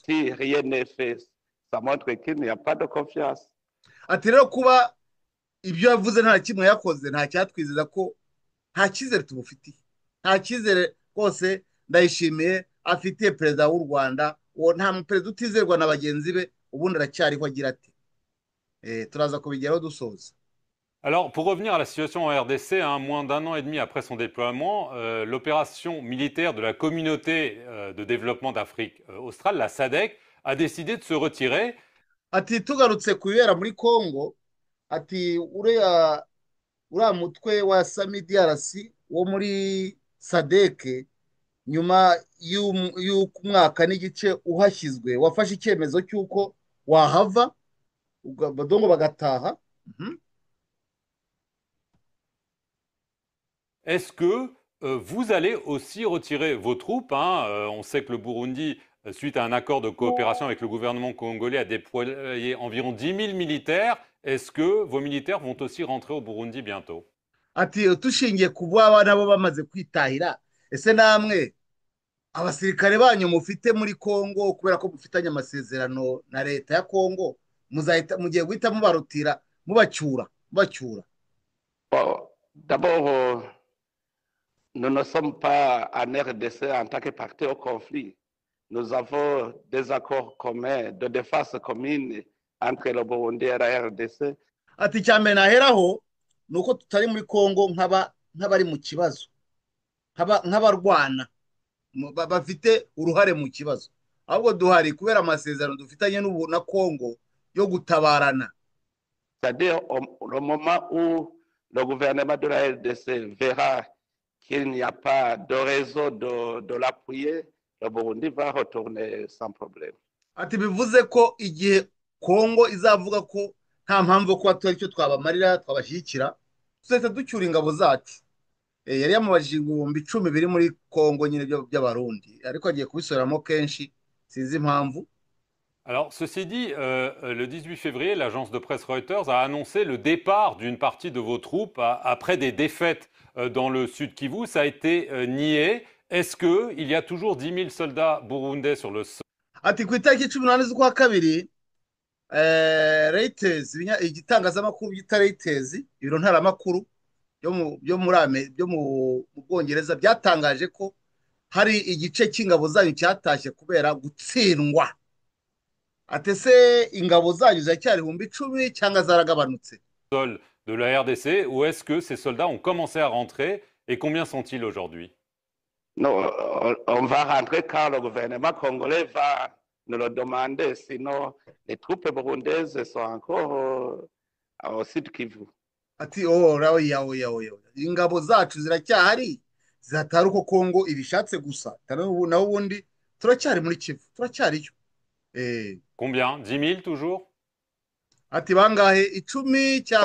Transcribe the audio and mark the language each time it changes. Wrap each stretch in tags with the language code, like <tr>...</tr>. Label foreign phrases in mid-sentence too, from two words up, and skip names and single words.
<fr>si rien n'est fait, ça montre qu'il n'y a pas de confiance.</fr> <rw>ati rero kuba ibyo yavuze nta kimwe yakoze nta cyatwizeza ko nta cyizere tumufitiye nta cyizere rwose ndayishimiye afitiye perezida w'u Rwanda uwo nta muperezida utizerwa na bagenzi be ubundi aracyariho agira ati turaza kubigeraho dusoza.</rw> <fr>Alors, pour revenir à la situation en RDC, moins d'un an et demi après son déploiement, l'opération militaire de la communauté de développement d'Afrique australe, la SADC, a décidé de se retirer.</fr> <rw>ati tugarutse ku bibera muri Congo ati uriya mutwe wa Sami DRC wo muri SADC nyuma y'umwaka n'igice uhashyizwe wafashe icyemezo cy'uko wahava badongo bagataha.</rw> <fr>Est-ce que vous allez aussi retirer vos troupes on sait que le Burundi, suite à un accord de coopération avec le gouvernement congolais, a déployé environ 10 000 militaires. Est-ce que vos militaires vont aussi rentrer au Burundi bientôt?</fr> <rw>ati tushingiye ku baba nabo bamaze kwitahira ese namwe abasirikare banyu mufite muri Congo kubera ko mufitanye amasezerano na leta ya Congo mugiye guhita mubarutira mubacyura.</rw> <fr>D'abord, nous ne sommes pas en RDC en tant que parti au conflit. Nous avons des accords communs de défense commune entre le Burundi et la RDC.</fr> <rw>ati cyambere naheraho nuko tutari muri Congo nk'abari mu kibazo nk'abarwana bafite uruhare mu kibazo ahubwo duhari kubera amasezerano dufitanye na Congo yo gutabarana.</rw> <fr>C'est-à-dire au moment où le gouvernement de la RDC verra qu'il n'y a pas de raison de l'appuyer, le Burundi va retourner sans problème.</fr> <rw>ati bivuze ko igihe Congo izavuga ko nta mpamvu kuba turi icyo twabamarira twabashyigikira tuzahita ducyura ingabo zacu. yari yamubajije ibihumbi 10 biri muri Congo nyine by'abarundi ariko agiye kubisoramo kenshi sinzi impamvu.</rw> <fr>Alors, ceci dit, le 18 février, l'agence de presse Reuters a annoncé le départ d'une partie de vos troupes après des défaites dans le sud Kivu. Ça a été nié. Est-ce qu'il y a toujours 10 000 soldats burundais sur le sol?</fr> <rw>ati ku itariki 18 z'ukwa kabiri Reuters igitangazamakuru bita Reuters ibiro ntaramakuru byo mu Bwongereza byatangaje ko hari igice cy'ingabo zanyu cyatashye kubera gutsindwa. ati se ingabo zanyu ziracyari 10,000 cyangwa zaragabanutse?</rw> <fr>Sol de la RDC, ou est-ce que ces soldats ont commencé à rentrer et combien sont-ils aujourd'hui? Non, on va rentrer quand le gouvernement congolais va nous le demander, sinon les troupes burundaises sont encore au sud Kivu.</fr> <rw>ati oya ingabo zacu ziracyahari zatari uko Congo ibishatse gusa naho ubundi turacyari muri Kivu turacyariyo.</rw> <fr>Combien? 10 000 toujours?</fr> <rw>ati bangahe 10</rw> <fr>On</fr> <rw>cyangwa?</rw>